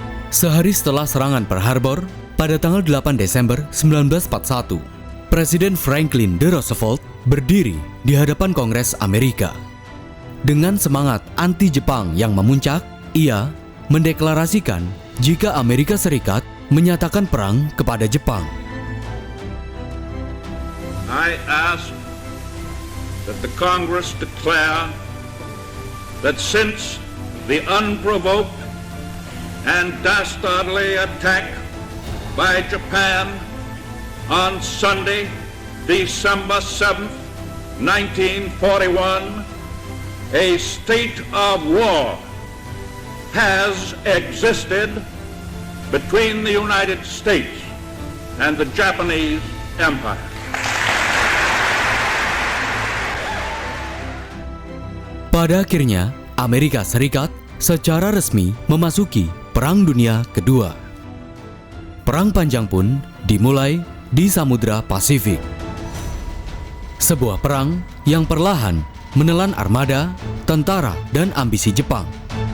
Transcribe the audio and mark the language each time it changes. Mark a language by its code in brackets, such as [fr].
[id] Sehari setelah serangan Pearl Harbor pada tanggal 8 Desember 1941, Presiden Franklin D. Roosevelt berdiri di hadapan Kongres Amerika. Dengan semangat anti-Jepang yang memuncak, ia mendeklarasikan jika Amerika Serikat menyatakan perang kepada Jepang. [en] I ask that the Congress declare that since the unprovoked and dastardly attack by Japan on Sunday, December 7th, 1941, a state of war has existed between the United States and the Japanese Empire. [id] Pada akhirnya, Amerika Serikat secara resmi memasuki Perang Dunia Kedua. Perang panjang pun dimulai di Samudra Pasifik. Sebuah perang yang perlahan menelan armada, tentara, dan ambisi Jepang.